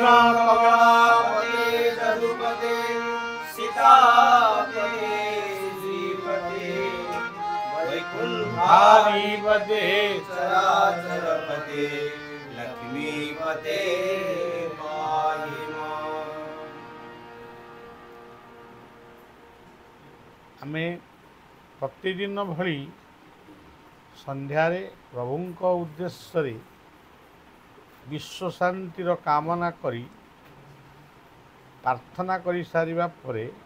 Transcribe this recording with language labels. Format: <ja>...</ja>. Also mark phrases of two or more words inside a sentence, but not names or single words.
<sa>कमलापते जदुपते सीतापते श्रीपते वैकुंठाधिपते चराचरपते लक्ष्मीपते पाहि मां।</sa> <or>ଆମେ ପ୍ରତିଦିନ ଭଳି ସନ୍ଧ୍ୟାରେ ପ୍ରଭୁଙ୍କ ଉଦ୍ଦେଶ୍ୟ ବିଶ୍ୱ ଶାନ୍ତିର କାମନା କରି ପ୍ରାର୍ଥନା କରି ସାରିବା ପରେ</or>